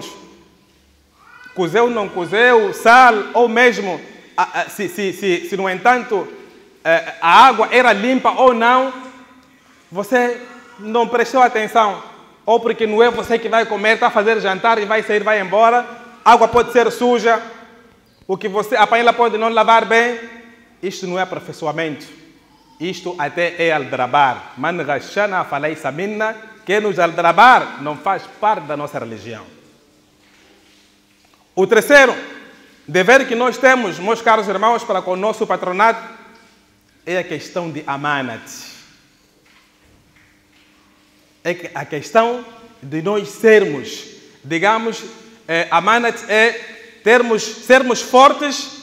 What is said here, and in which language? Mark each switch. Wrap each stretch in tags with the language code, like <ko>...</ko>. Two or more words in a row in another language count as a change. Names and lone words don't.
<pt>Cozeu, não cozeu, sal, ou mesmo, se no entanto, a água era limpa ou não, você não prestou atenção. Ou porque não é você que vai comer, está a fazer jantar e vai sair, vai embora. A água pode ser suja. O que você apanha, ela pode não lavar bem. Isto não é aperfeiçoamento. Isto até é aldrabar.</pt> <ar>من غشنا فليس منا.</ar> <pt>Quem nos aldrabar não faz parte da nossa religião. O terceiro dever que nós temos, meus caros irmãos, para com o nosso patronato, é a questão de amanat. É a questão de nós sermos, digamos, amanat é sermos fortes.</pt>